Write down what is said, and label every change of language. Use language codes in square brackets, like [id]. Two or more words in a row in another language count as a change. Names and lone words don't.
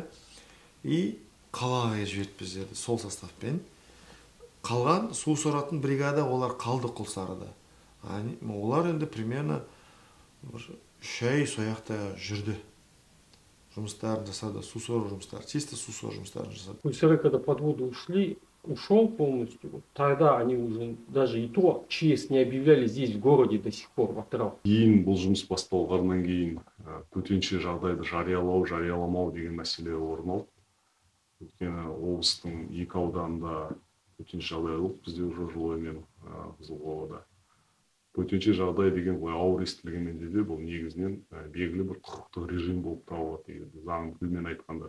[kk] И қалаға жіберді біздерді сол составпен. Қалған су соратын бригада олар қалды Құлсарыда. Олар енді примерно 3 ай сояқта жүрді. Жұмыстарын жасады, су сору жұмыстары, чисто су сору жұмыстарын жасады. [ru] Құлсары, когда под воду ушел полностью, тогда они уже даже и то ЧС не объявляли здесь в городе до сих пор, в Атырау. [kk] Кейін бұл жұмыс басталғаннан кейін төтенше жағдайды жарияламау деген мәселе орын алды. Өйткені облыстың 2 ауданында төтенше жағдай болды, бізде уже Жылой мен Қызылқоғада. Төтенше жағдай деген ауыр естілгенмен де бұл негізінен белгілі бір құқықтық режим болып табылады, заң тілмен айтқанда.